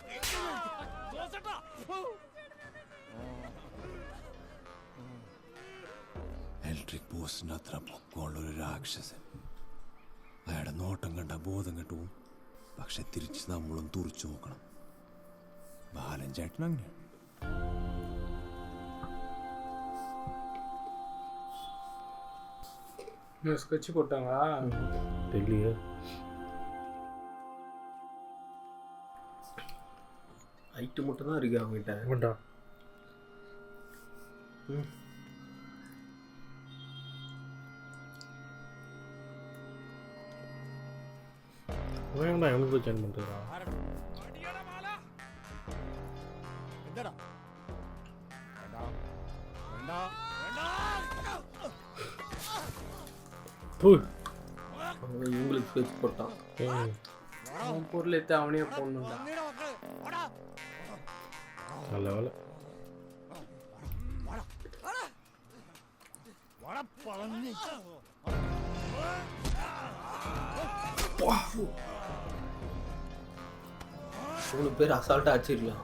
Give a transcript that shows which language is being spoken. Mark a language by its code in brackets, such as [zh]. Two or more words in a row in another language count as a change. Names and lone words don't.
[ml] ഇലക്ട്രിക് പോസ്റ്റിന്റെ അത്ര പൊക്കമുള്ളൊരു രാക്ഷസൻ. അയാളുടെ നോട്ടം കണ്ട ബോധം കെട്ടുപോകും. പക്ഷെ തിരിച്ച് നമ്മളും തുറച്ചു നോക്കണം. ബാലൻ ചേട്ടൻ അങ്ങനെയാണ്. [ta] ஸ்கெட்ச் போட்டாங்களா? தெரியலையே. ஹைட்டு மட்டும் தான் இருக்கு அவங்ககிட்ட. வேண்டா. வேண்டா, எங்க போய் ஜாயின் பண்றா? [ml] എന്താടാ വേണ്ട [ta] அவன் இவங்களுக்கு ஸ்கெட்ச் போட்டான். அவன் பொருள் எடுத்து அவனே போடணும்டா. நல்ல வேலை. மூணு பேர் அசால்ட்டா அடிச்சிருக்கலாம்.